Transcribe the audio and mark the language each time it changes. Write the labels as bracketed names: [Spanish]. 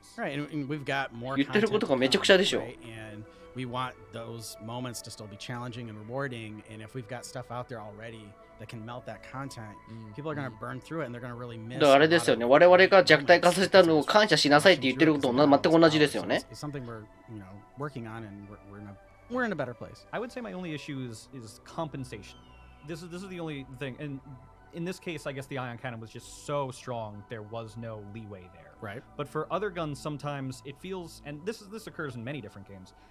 [Japanese] 言ってることがめちゃくちゃでしょ。 [English] We want those moments to still be challenging and rewarding, and if we've got stuff out there already that can melt that content, people are going to burn through it and they're going to really miss. [Japanese] だからあれですよね。我々が弱体化させたのを感謝しなさいって言ってることと全く同じですよね。 [English] It's something we're, working on, and we're in a better place. I would say my only issue is compensation. This is the only thing, and in this case, I guess the ion cannon was just so strong there was no leeway there. Right. But for other guns, sometimes it feels, and this occurs in many different games.